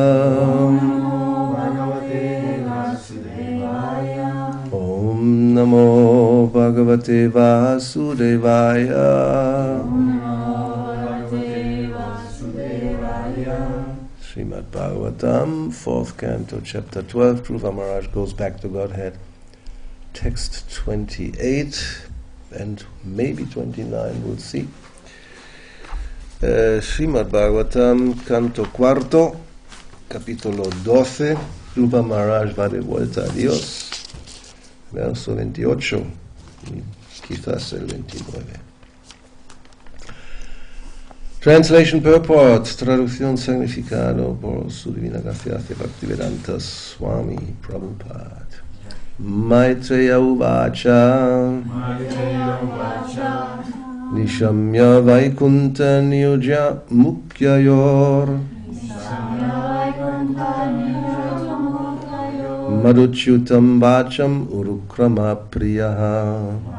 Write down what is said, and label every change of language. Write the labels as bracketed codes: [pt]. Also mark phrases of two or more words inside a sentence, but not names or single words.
[sa] Om Namo Bhagavate Vasudevaya Srimad Bhagavatam, [en] 4th Canto, Chapter 12, Dhruva Maharaj goes back to Godhead. Text 28 and maybe 29, we'll see. Srimad Bhagavatam, [es] Canto 4, capítulo 12, Dhruva Maharaj va de vuelta a Dios, verso 28, quizás el 29. [en] Translation Purport, [es] traducción significado por su divina gracia Bhaktivedanta Swami Prabhupada. [sa] Maitreya Uvacha Nishamya Vaikunta Niyujya Mukyayor Madhuchyutam Vacham Urukrama Priyaha